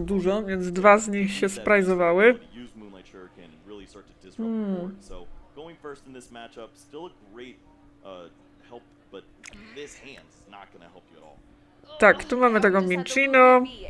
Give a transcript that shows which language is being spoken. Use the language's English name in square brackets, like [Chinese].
[Polish] dużo, więc 2 z nich się sprajzowały. [English] use Moonlight Shuriken and really start to disrupt the board. So going first in this matchup, still a great help, but this hand is not going to help you at all. [Polish] Tak, tu mamy tego Minchino.